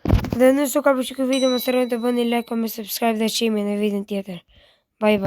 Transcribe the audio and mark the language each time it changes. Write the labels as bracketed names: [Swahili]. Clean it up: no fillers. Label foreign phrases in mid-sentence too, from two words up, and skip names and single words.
[Albanian] Dhe nëse ka pëlqyer ky video, mos harroni të bëni [English] like, comment, subscribe [Albanian] dhe share në videon tjetër. [English] Bye bye.